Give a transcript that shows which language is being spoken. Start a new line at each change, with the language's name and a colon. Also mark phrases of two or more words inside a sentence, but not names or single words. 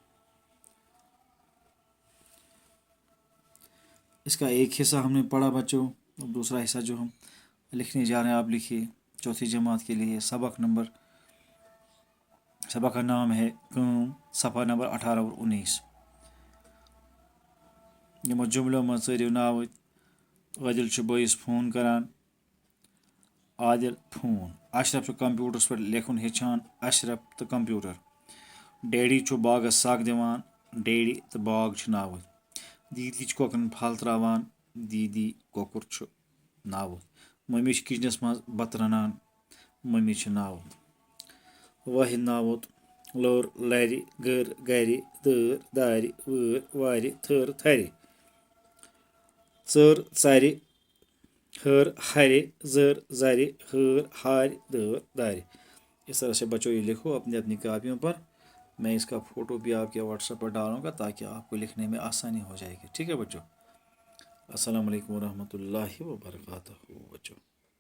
Urdu: اس کا ایک حصہ ہم نے پڑھا بچو، اور دوسرا حصہ جو ہم لکھنے جا رہے ہیں آپ لکھیے. چوتھی جماعت کے لیے سبق کا نام ہے قوم، صفحہ نمبر 18 اور 19.
Kashmiri: यमो जुमलों में ज़रियो नावत। आदिल छु बोइस फोन करान, आदिल फोन। अशरफ छु कंप्यूटरस पे लेखुन हेछान, अशरफ तो कंप्यूटर। डैडी छु बागस साग दिवान, डैडी तो बाग छु नावत। दीदी छु कोकरन फल त्रावान, दीदी, कोकर छु नावत। मम्मी छु किचनस मज बत रनान, मम्मी छु नावत। वाहिद नावत, लर लरि, गर गरि, दर दारि, वर वारे, थर थरे, चर चारे, हर हरे, जर जरे, हर हार, दर दारे।
Urdu: اس طرح سے بچو یہ لکھو اپنی اپنی کاپیوں پر۔ میں اس کا فوٹو بھی آپ کے واٹس ایپ پر ڈالوں گا تاکہ آپ کو لکھنے میں آسانی ہو جائے گی. ٹھیک ہے بچو.
Arabic: السلام عليكم ورحمة الله وبركاته बच्चों।